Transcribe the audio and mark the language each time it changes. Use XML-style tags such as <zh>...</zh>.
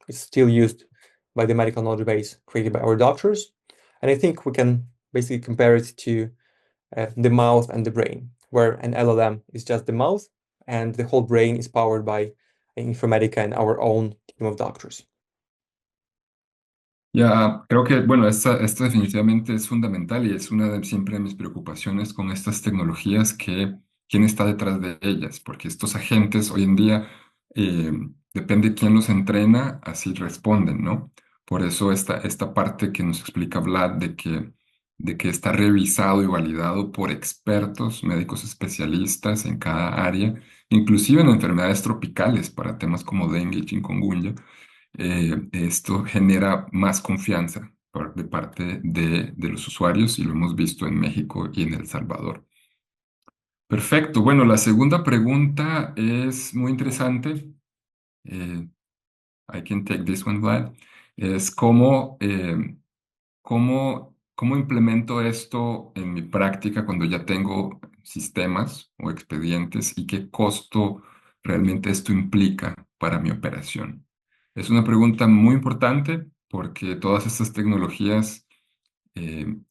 <en>It's still used by the medical knowledge base created by our doctors. And I think we can basically compare it to the mouth and the brain, where an LLM is just the mouth and the whole brain is powered by Informatica and our own team of doctors.</en> <es>Ya, creo que, bueno, esta definitivamente es fundamental y es una de siempre de mis preocupaciones con estas tecnologías, que quién está detrás de ellas, porque estos agentes hoy en día, eh, depende de quién los entrena, así responden, ¿no? Por eso esta parte que nos explica Vlad de que está revisado y validado por expertos, médicos especialistas en cada área, inclusive en enfermedades tropicales para temas como dengue y chikungunya. Esto genera más confianza de parte de los usuarios y lo hemos visto en México y en El Salvador. Perfecto. Bueno, la segunda pregunta es muy interesante.</es> <en>Eh, I can take this one, Vlad.</en> <es>Es cómo implemento esto en mi práctica cuando ya tengo sistemas o expedientes y qué costo realmente esto implica para mi operación. Es una pregunta muy importante porque todas estas tecnologías eh,</es>